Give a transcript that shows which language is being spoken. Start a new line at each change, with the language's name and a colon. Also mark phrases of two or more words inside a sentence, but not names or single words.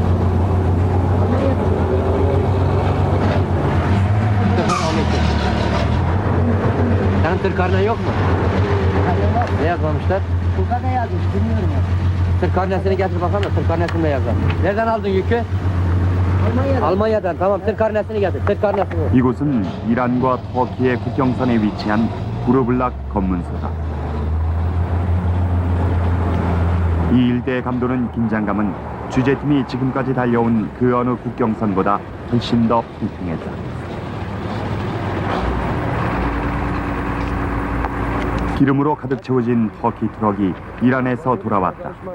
Turkish: Senin tır karnen yok mu? Ne yazmamışlar? Burada yazmış, bilmiyorum ya. Tır karnesini getir bakalım da tır karnesini de yazalım. Nereden aldın yükü? Almanya'da. Almanya'dan. Tamam, tır karnesini getir. Tır karnesini.
Korean: 이곳은 이란과 터키의 국경선에 위치한 구르블락 검문소다. 이 일대의 감도는 긴장감은 취재팀이 지금까지 달려온 그 어느 국경선보다 훨씬 더 팽팽했다. 기름으로 가득 채워진 터키 트럭이 이란에서 돌아왔다.